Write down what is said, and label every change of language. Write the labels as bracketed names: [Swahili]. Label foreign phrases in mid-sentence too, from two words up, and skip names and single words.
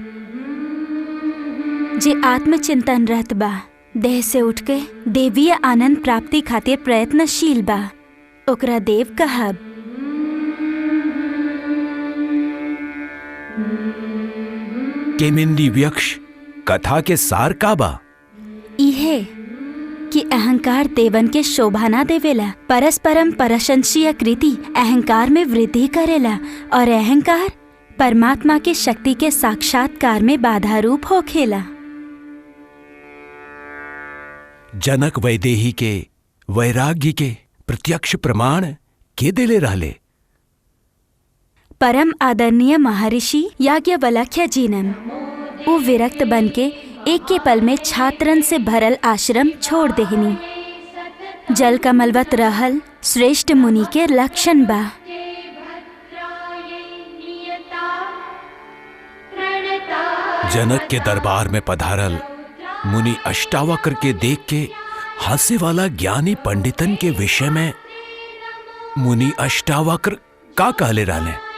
[Bhojpuri] जे आत्मचिंतन रत बा, देह से उठ के देवीय आनंद प्राप्ति खातिर प्रयत्नशील बा, ओकरा देव कहब। केमिंदी व्यक्ष कथा के सार का बा? इहे कि अहंकार देवन के शोभा ना देवेला, परस्परम प्रशंसीय कृति अहंकार में वृद्धि करेला और अहंकार परमात्मा के शक्ति के साक्षात्कार में बाधा रूप होखेला। जनक वैदेही के वैराग्य के प्रत्यक्ष प्रमाण के देले रहले? परम आदरणीय महर्षि याज्ञवल्क्य जीनम। वो विरक्त बन के एक के पल में छात्रन से भरल आश्रम छोड़ देहनी। जल कमलवत रहल श्रेष्ठ मुनि के लक्षण बा। जनक के दरबार में पधारल मुनि अष्टावक्र के देख के हंसे वाला ज्ञानी पंडितन के विषय में मुनि अष्टावक्र का कहले रहले?